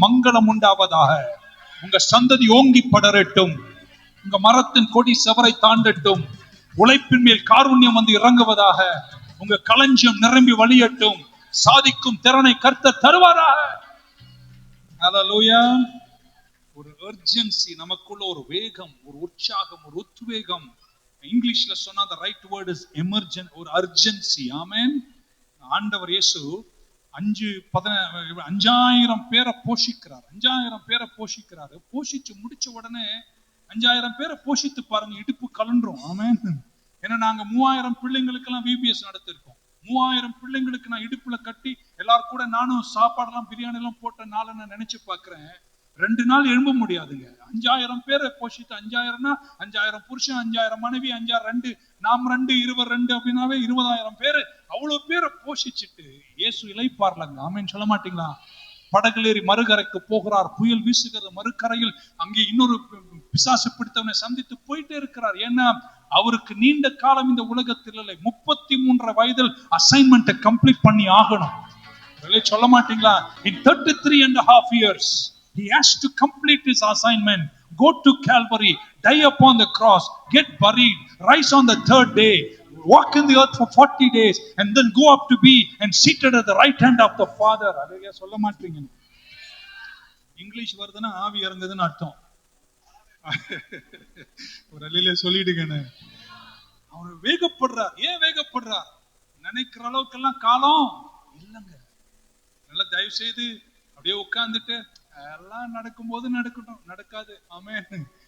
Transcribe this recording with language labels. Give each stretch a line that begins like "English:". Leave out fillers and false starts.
Tamil: மங்களம் உண்டாவதாக, உங்க சந்ததி ஓங்கி படரட்டும், உங்க மரத்தின் கொடி செவரை தாண்டட்டும், உழைப்பின் மேல் காருண்யம் வந்து இறங்குவதாக, உங்க களஞ்சியம் நிரம்பி வழியட்டும், சாதிக்கும் திறனை கர்த்தர் தருவாராக. ஹல்லேலூயா. ஒரு அர்ஜென்சி நமக்குள்ள, ஒரு வேகம், ஒரு உற்சாகம், ஒரு உத்வேகம். இங்கிலீஷ்ல சொன்னா
English: the right word is emergent, ஒரு urgency.
Tamil: ஆமென். ஆண்டவர் இயேசு 5000 பேரை போஷிக்கிறார். 5000 பேரை போஷிக்கிறாரு. போஷிச்சு முடிச்ச உடனே 5000 பேரை போஷித்து பாருங்க, இடுப்பு கலண்டுரும். ஆமென். ஏன்னா நாங்க 3000 பிள்ளைங்களுக்கு எல்லாம் விபிஎஸ் நடத்திருக்கோம். 3000 பிள்ளைங்களுக்கு நான் இடுப்புல கட்டி எல்லாரும் கூட நானும் சாப்பாடெல்லாம் பிரியாணி எல்லாம் போட்ட நாளை நான் நினைச்சு பாக்குறேன். 2 நாள் எழும்ப முடியாதுங்க. 5000 பேரை போஷித்து, 5000னா 5000 புருஷன், 5000 மனைவி, 5000 நாம் 2 20 2 அப்படின்னாவே 20000 பேரு. அவ்வளவு பேரை போஷிச்சுட்டு இயேசு இளைப்பார்லங்க. ஆமென் சொல்ல மாட்டீங்களா? படகுல ஏறி மறுகரைக்கு போகிறார். புயல் வீசுகிறது. மறுகரையில் அங்கே இன்னொரு பிசாசு பிடித்தவனை சந்தித்து போயிட்டே இருக்கிறார். ஏன்னா அவருக்கு நீண்ட காலம் இந்த உலகத்தில் இல்லை. 33 வயதில் அசைன்மெண்ட்டை கம்ப்ளீட் பண்ணி ஆகணும். சொல்ல மாட்டீங்களா?
English: In 33.5 years he has to complete his assignment. Go to Calvary, die upon the cross, get buried, rise on the 3rd day, walk in the earth for 40 days, and then go up to be and seated at the right hand of the Father.
Tamil: Hallelujah. சொல்ல மாட்டீங்க. English வருதுன்னா ஆவி இறங்குதுன்னு அர்த்தம். ஒரு அல்லேலூயா சொல்லிடுங்கன்னு. அவர் வேகப்படுறார். ஏன் வேகப்படுறார்? நினைக்கிற அளவுக்கெல்லாம் காலம் இல்லைங்க. நல்லா தயவு செய்து அப்படியே உட்கார்ந்துட்டு எல்லாம் நடக்கும்போது நடக்கட்டும், நடக்காது. ஆமென்.